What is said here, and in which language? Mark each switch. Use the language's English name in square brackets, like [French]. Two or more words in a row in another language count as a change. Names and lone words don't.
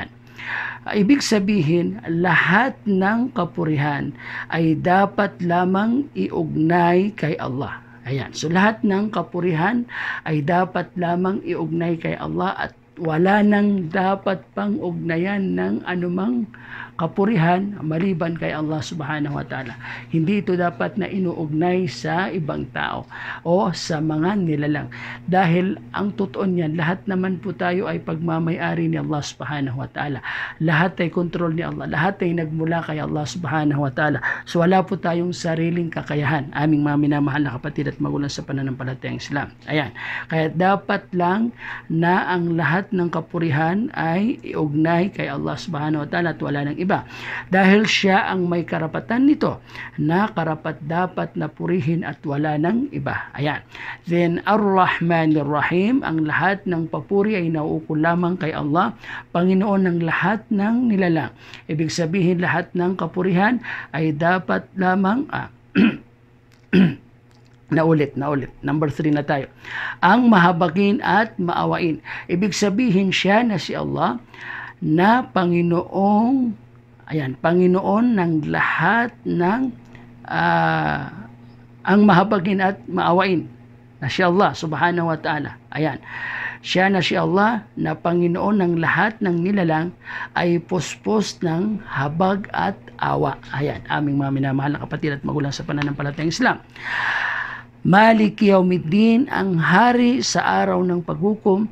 [Filipino] Ibig sabihin, lahat ng kapurihan ay dapat lamang iugnay kay Allah. Ayan. So, lahat ng kapurihan ay dapat lamang iugnay kay Allah at wala nang dapat pang ugnayan ng anumang kapurihan maliban kay Allah [Arabic] سبحانه وتعالى. [Filipino] Hindi ito dapat na inuugnay sa ibang tao o sa mga nilalang. Dahil ang totoo niyan, lahat naman po tayo ay pagmamay-ari ni Allah [Arabic] سبحانه وتعالى. [Filipino] Lahat ay kontrol ni Allah. Lahat ay nagmula kay Allah [Arabic] سبحانه وتعالى. [Filipino] So wala po tayong sariling kakayahan, aming mga minamahal na kapatid at magulang sa pananampalatayang Islam. Ayan. Kaya dapat lang na ang lahat ng kapurihan ay iugnay kay Allah [Arabic] سبحانه وتعالى [Filipino] at wala nang iba. Dahil siya ang may karapatan nito na karapat dapat na purihin at wala nang iba. Ayan. Then, [Arabic] الرحمن الرحيم, [Filipino] ang lahat ng papuri ay nauukol lamang kay Allah, Panginoon ng lahat ng nilalang. Ibig sabihin, lahat ng kapurihan ay dapat lamang Naulit. Number 3 na tayo. Ang mahabagin at maawain. Ibig sabihin siya na si Allah na Panginoon ng lahat ng ang mahabagin at maawain na si Allah [Arabic] سبحانه وتعالى. [Filipino] Ayan. Siya na si Allah na Panginoon ng lahat ng nilalang ay puspos ng habag at awa. Ayan. Aming mga minamahal na kapatid at magulang sa pananampalatayang Islam. [Arabic] مالك يوم الدين, [Filipino] ang hari sa araw ng paghukom.